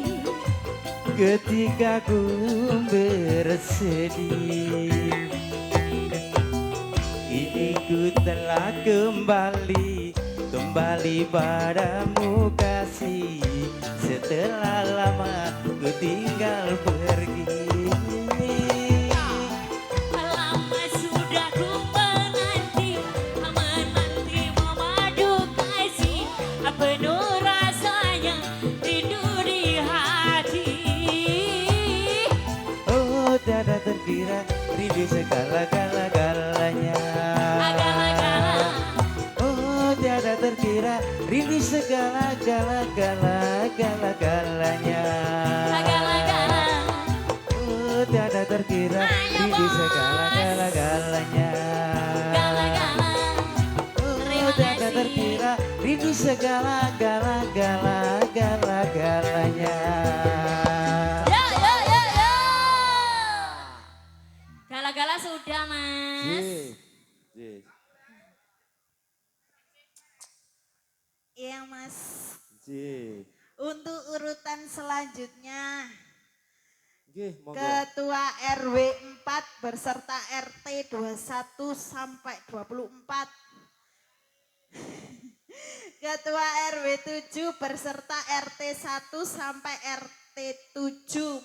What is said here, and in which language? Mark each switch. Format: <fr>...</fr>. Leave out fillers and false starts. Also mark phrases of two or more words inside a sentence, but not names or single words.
<id>Ketika ku bersedih, kini ku telah kembali padamu kasih. Setelah lama ku tinggal pergi. Lama sudah ku menanti, menanti memadu kasih, penuh rasanya rindu di hati. Oh tiada terkira rindu segala-gala-galanya. Agala-gala, Oh tiada terkira rindu segala-gala-gala-gala-galanya. agala-gala, Oh tiada terkira Ayo, rindu Bos. segala-gala-galanya. gala-gala. Oh Terima tiada kasih. terkira rindu segala-gala-gala-gala-galanya. Yo, yo, yo, yo. Gala-gala sudah mas. Yes. Iya mas. Yes. Untuk urutan selanjutnya,</id> <jv>Nggih, monggo.</jv> <id>Ketua RW 4 berserta RT 21 sampai 24. Ketua RW 7 berserta RT 1 sampai RT 7.</id>